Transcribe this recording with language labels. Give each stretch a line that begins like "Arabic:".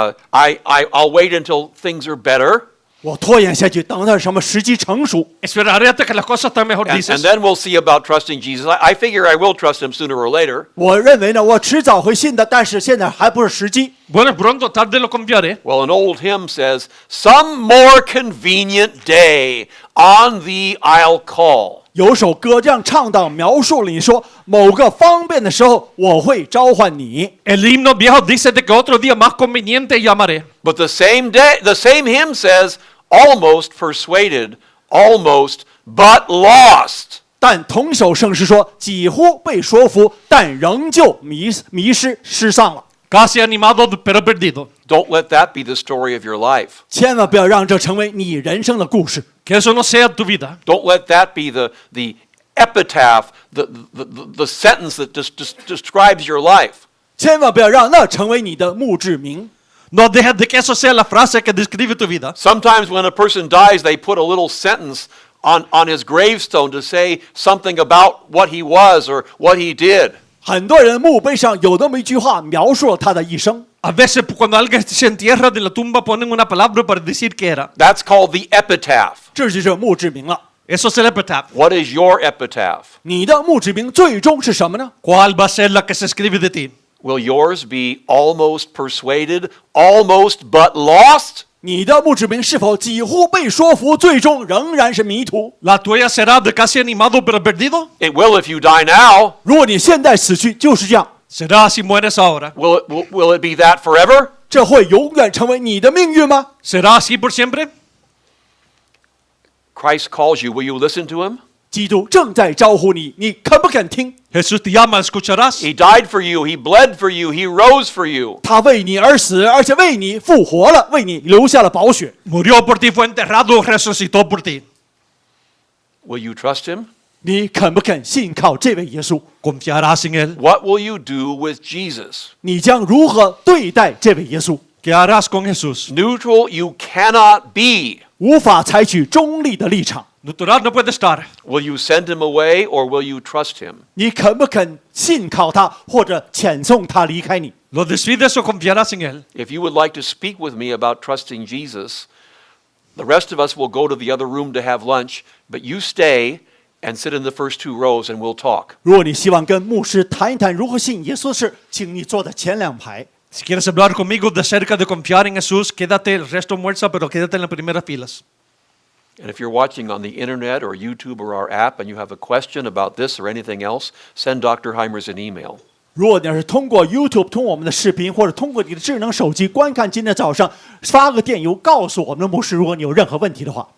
English: I'll wait until things are better.
Chinese: 我拖延下去，等到什么时机成熟。
Spanish: Esperaré hasta que las cosas estén mejor,
English: And
Spanish: dices.
English: then we'll see about trusting Jesus. I figure I will trust him sooner or later.
Chinese: 我认为呢，我迟早会信的，但是现在还不是时机。
Spanish: Bueno, pronto, tarde lo confiaré.
English: Well, an old hymn says, some more convenient day on thee I'll call.
Chinese: 有首歌这样唱到，描述了你说某个方便的时候，我会召唤你。
Spanish: El himno viejo dice de que otro día más conveniente llamaré.
English: But the same hymn says, almost persuaded, almost but lost.
Chinese: 但同首圣诗说，几乎被说服，但仍旧迷失失丧了。
Spanish: Casi animado, pero perdido.
English: Don't let that be the story of your life.
Chinese: 千万不要让这成为你人生的故事。
Spanish: Que eso no sea tu vida.
English: Don't let that be the epitaph, the sentence that describes your life.
Chinese: 千万不要让那成为你的墓志铭。
Spanish: No dejes de que eso sea la frase que describe tu vida.
English: Sometimes when a person dies, they put a little sentence on his gravestone to say something about what he was or what he did.
Chinese: 很多人墓碑上有那么一句话描述了他的一生。
Spanish: A veces cuando alguien se entierra de la tumba ponen una palabra para decir que era.
English: That's called the epitaph.
Chinese: 这就是墓志铭了。
Spanish: Eso es el epitaph.
English: What is your epitaph?
Chinese: 你的墓志铭最终是什么呢？
Spanish: ¿Cuál va a ser la que se escribe de ti?
English: Will yours be almost persuaded, almost but lost?
Chinese: 你的墓志铭是否几乎被说服，最终仍然是迷途？
Spanish: ¿La tuya será de casi animado pero perdido?
English: It will if you die now.
Chinese: 如果你现在死去，就是这样，
Spanish: ¿Será si mueres ahora?
English: Will it be that forever?
Chinese: 这会永远成为你的命运吗？
Spanish: ¿Será así por siempre?
English: Christ calls you. Will you listen to him?
Chinese: 基督正在招呼你，你肯不肯听？
Spanish: Jesús te llama, ¿escucharás?
English: He died for you. He bled for you. He rose for you.
Chinese: 他为你而死，而且为你复活了，为你留下了宝血。
Spanish: Murió por ti, fue enterrado, resucitó por ti.
English: Will you trust him?
Chinese: 你肯不肯信靠这位耶稣？
Spanish: ¿Confiarás en él?
English: What will you do with Jesus?
Chinese: 你将如何对待这位耶稣？
Spanish: ¿Qué harás con Jesús?
English: Neutral you cannot be.
Chinese: 无法采取中立的立场。
Spanish: Neutral no puede estar.
English: Will you send him away or will you trust him?
Chinese: 你肯不肯信靠他，或者遣送他离开你？
Spanish: ¿Lo decides o confiarás en él?
English: If you would like to speak with me about trusting Jesus, the rest of us will go to the other room to have lunch, but you stay and sit in the first 2 rows and we'll talk.
Chinese: 如果你希望跟牧师谈一谈如何信耶稣的事，请你坐在前2排。
Spanish: Si quieres hablar conmigo de cerca de confiar en Jesús, quédate el resto muerta, pero quédate en las primeras filas.
English: And if you're watching on the internet or YouTube or our app and you have a question about this or anything else, send Dr. Hymers an email.
Chinese: 如果你要是通过 YouTube、通过我们的视频，或者通过你的智能手机观看今天早上，发个电邮告诉我们的牧师，如果你有任何问题的话。